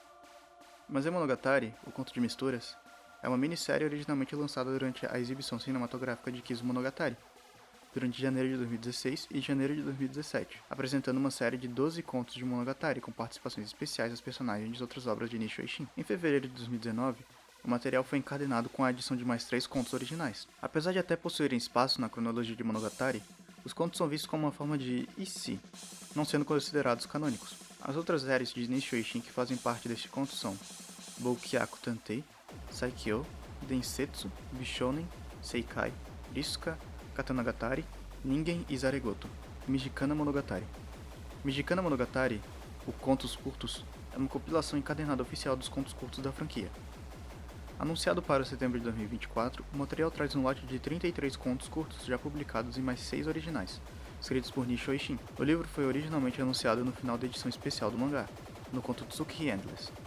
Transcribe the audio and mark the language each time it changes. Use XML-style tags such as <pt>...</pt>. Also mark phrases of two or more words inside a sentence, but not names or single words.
<pt>Maze Monogatari, o conto de misturas, é uma minissérie originalmente lançada durante a exibição cinematográfica de Kizu Monogatari, durante janeiro de 2016 e janeiro de 2017, apresentando uma série de 12 contos de Monogatari com participações especiais das personagens de outras obras de Nishio Ishin. Em fevereiro de 2019, o material foi encadenado com a adição de mais 3 contos originais. Apesar de até possuírem espaço na cronologia de Monogatari, os contos são vistos como uma forma de "e se", não sendo considerados canônicos. As outras séries de Nishio Ishin que fazem parte deste conto são Boukyaku Tantei, Saikyo, Densetsu, Bishounen, Seikai, Risuka, Katanagatari, Ningen e Zaregoto. Mijikana Monogatari. Mijikana Monogatari, o Contos Curtos, é uma compilação encadenada oficial dos contos curtos da franquia. Anunciado para setembro de 2024, o material traz um lote de 33 contos curtos já publicados e mais 6 originais, escritos por Nishio Ishin. O livro foi originalmente anunciado no final da edição especial do mangá, no conto Tsukiji Endless.</pt>